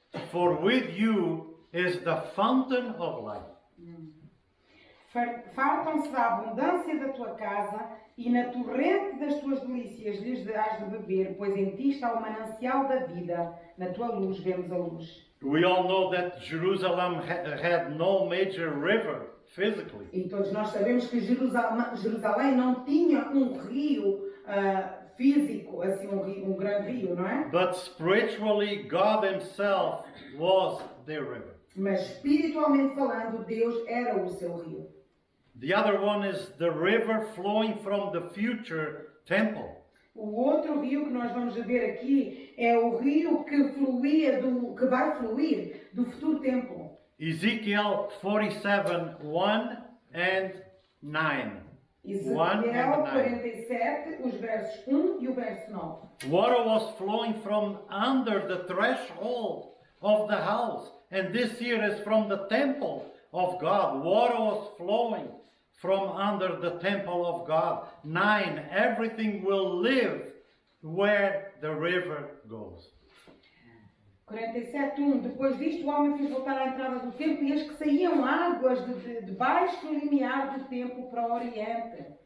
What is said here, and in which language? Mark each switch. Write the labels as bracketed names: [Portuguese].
[English] For with you is the fountain of life. [Portuguese] Fartam-se da abundância da tua casa e na torrente das tuas delícias lhes dás de beber, pois em ti está o manancial da vida. Na tua luz vemos a luz. [English] We all know that Jerusalem had no major river physically. [Portuguese] E todos nós sabemos que Jerusalém não tinha um rio físico, assim um grande rio, não é? [English] But spiritually, God Himself was their river. [Portuguese] Mas espiritualmente falando, Deus era o seu rio. [English] The other one is the river flowing from the future temple. [Portuguese] O outro rio que nós vamos ver aqui é o rio que vai fluir do futuro templo. [English] Ezekiel 47, 1 and 9. [Portuguese] Ezequiel 47, os versos 1 e o verso 9. [English] Water was flowing from under the threshold of the house. And this here is from the temple of God. Water was flowing from under the temple of God. 9. Everything will live where the river goes. 47:1. [Portuguese] Depois disto, o homem fez voltar à entrada do templo e eis que saíam águas debaixo do limiar do templo para o oriente.